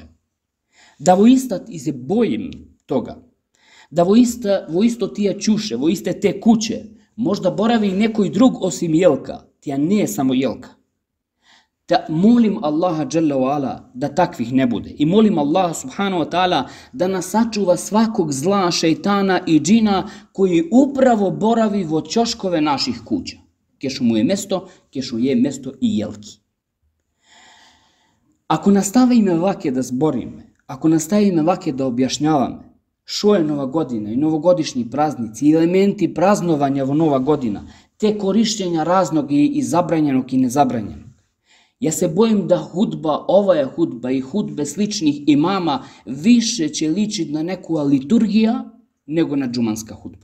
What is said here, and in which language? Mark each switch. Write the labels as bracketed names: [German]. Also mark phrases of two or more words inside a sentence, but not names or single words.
[Serbian] Da vo istat i se bojim toga, da vo isto tija ćuše, vo iste te kuće, možda boravi i nekoj drug osim jelka, tija nije samo jelka. Da molim Allaha [Arabic] جل وعلا [Serbian] da takvih ne bude. I molim Allaha [Arabic] سبحانه وتعالى [Serbian] da nas sačuva svakog zla, šejtana i džina koji upravo boravi vo ćoškove naših kuća. Kešu mu je mesto, kešu je mesto i jelki. Ako nastavim ovake da zborim, Ako nastavim ovake da objašnjavam što je Nova godina i novogodišnji praznici i elementi praznovanja vo Nova godina, te korišćenja raznog i zabranjenog i nezabranjenog, ja se bojim da hudba, ova je hudba i hudbe sličnih imama više će ličiti na neku liturgija nego na džumanska hudba.